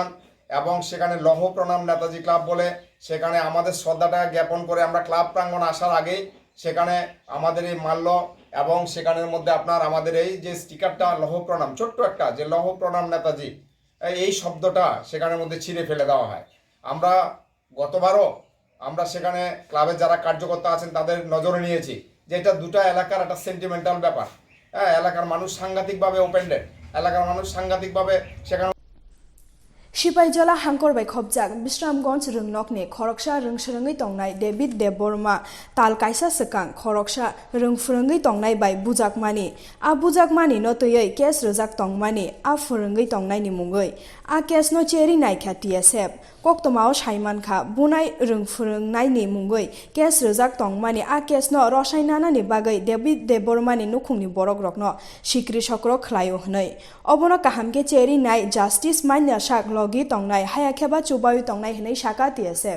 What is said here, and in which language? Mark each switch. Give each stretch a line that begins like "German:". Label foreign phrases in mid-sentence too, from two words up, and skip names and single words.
Bangla: এবং সেখানে লৌহ প্রণাম নেতাজি ক্লাব বলে সেখানে আমাদের শ্রদ্ধাটা জ্ঞাপন করে আমরা ক্লাব প্রাঙ্গণ আসার আগেই সেখানে আমাদের এই মাল্য এবং সেখানের মধ্যে আপনার আমাদের এই যে স্টিকারটা লৌহ প্রণাম ছোট্ট একটা যে লৌহ প্রণাম নেতাজি এই শব্দটা সেখানের মধ্যে ছিঁড়ে ফেলে দেওয়া হয় আমরা গতবারও আমরা সেখানে ক্লাবের যারা কার্যকর্তা আছেন তাদের নজরে নিয়েছি যে এটা দুটো এলাকার একটা সেন্টিমেন্টাল ব্যাপার হ্যাঁ এলাকার মানুষ সাংঘাতিকভাবে ওপেন্ডেড এলাকার মানুষ সাংঘাতিকভাবে সেখানে
Kok Borok: सिपाइजला हांकरबाय खबजाक बिश्रामगंज रोंनकनि खरकसा रोंसरोङै तंनाय डेभिड देबबर्मा ताल कायसा सकां खरकसा रोंफुरोङै तंनाय बाय बुजाकमानि आ बुजाकमानि नतयै केस रोजाक तंमानि आ फुरोङै तंनायनि मुङै आ केस न चेरि नायखा टीएसएफ कक्तमाव साइमानखा बुनाय रोंफुरोंनायनि मुङै केस रोजाक तंमानि आ केस न रसायनानानि बागै डेभिड देबबर्मानि नुखुंनि बरक रकनो सिक्रि सक्र खलायो हनै अबनो काहामके चेरि नाय जस्टिस मान्या साक लगी तंनाय हायाखेबा चुबायु तंनाय हनै साका टीएसएफ